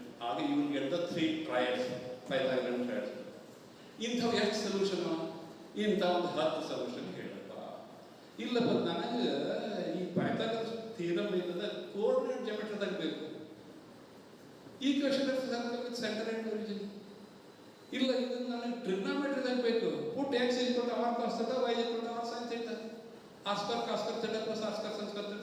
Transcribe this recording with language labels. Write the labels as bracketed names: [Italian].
[Kannada] ಆಗ [English] you will get the 3 triads, Pythagorean triads. [Kannada] ಇಂಥವು ಎಷ್ಟು ಸೊಲ್ಯೂಷನ್? ಇಂಥ ಒಂದು 10 ಸೊಲ್ಯೂಷನ್ ಹೇಳಪ್ಪ. ಇಲ್ಲಪ್ಪ ನನಗೆ ಈ ಪೈಥಾಗರಸ್ ಥಿಯರಮ್ ಇಲ್ಲದ ಕೋಆರ್ಡಿನೇಟ್ ಜಿಯೋಮೆಟ್ರಿದಾಗ ಬೇಕು. [English] Equation of circle with centre and origin. [Kannada] ಇಲ್ಲ, ಇದನ್ನು ನನಗೆ ಟ್ರಿಗ್ನೋಮೆಟ್ರಿದಾಗ ಬೇಕು. [English] Put x = r cos θ, y = r sin θ, r² cos θ + r² sin θ.